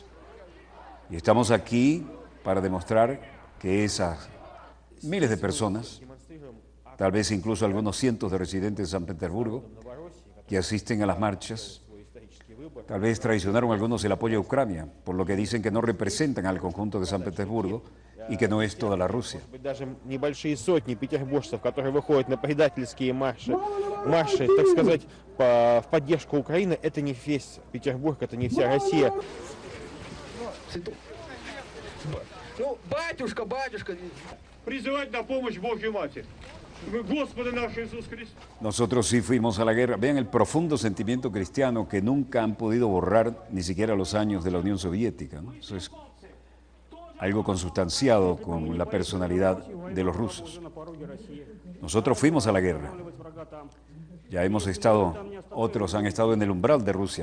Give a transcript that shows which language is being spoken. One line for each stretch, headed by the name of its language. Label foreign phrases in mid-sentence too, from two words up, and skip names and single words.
Spanish: Y estamos aquí para demostrar que esas miles de personas, tal vez incluso algunos cientos de residentes de San Petersburgo, que asisten a las marchas, tal vez traicionaron algunos el apoyo a Ucrania, por lo que dicen que no representan al conjunto de San Petersburgo y que no es toda la Rusia.
Russian: Даже небольшие сотни петербуржцев, которые выходят на предательские марши, так сказать, в поддержку Украины, это не весь Петербург, это не вся Россия. Ну, батюшка, призывать на помощь Божью Матерь. Господи наш Jesús Cristo.
Spanish: Nosotros sí fuimos a la guerra. Vean el profundo sentimiento cristiano que nunca han podido borrar ni siquiera los años de la Unión Soviética, ¿no? Eso es algo consustanciado con la personalidad de los rusos. Nosotros fuimos a la guerra. Ya hemos estado, otros han estado en el umbral de Rusia.